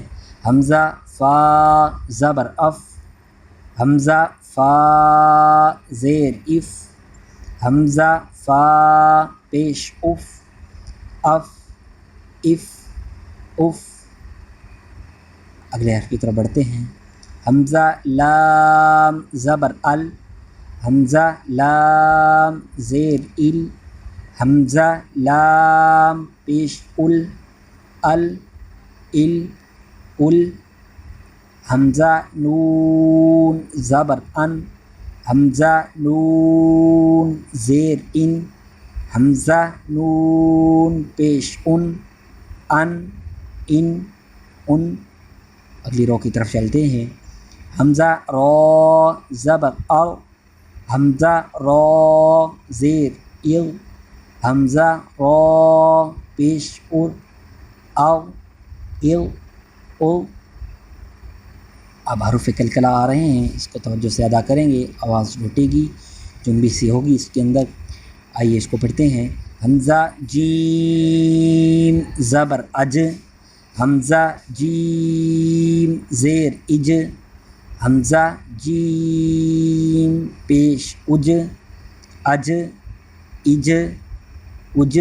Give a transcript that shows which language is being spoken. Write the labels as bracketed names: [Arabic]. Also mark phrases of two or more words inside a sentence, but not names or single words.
[Urdu] حمزہ فا زبر اف، حمزہ فا زیر اف، حمزہ فا پیش اف، اف اف اف. اگلے حرف کی طرف بڑھتے ہیں. حمزہ لام زبر ال، حمزہ لام زیر ال، حمزہ لام پیش ال، ال ال ال. حمزہ نون زبر ان، حمزہ نون زیر ان، حمزہ نون پیش ان، ان ان. اگلی رو کی طرف چلتے ہیں. حمزہ را زبر ار، حمزہ را زیر اغ، حمزہ را پیش ار، اغ اغ اغ. اب حروف کلکلہ آ رہے ہیں، اس کو توجہ سے ادا کریں گے، آواز لوٹے گی، جنبی سی ہوگی اس کے اندر. آئیے اس کو پڑھتے ہیں. حمزہ جیم زبر اج، حمزہ جیم زیر اج، حمزہ جیم پیش اج، اج اج اج.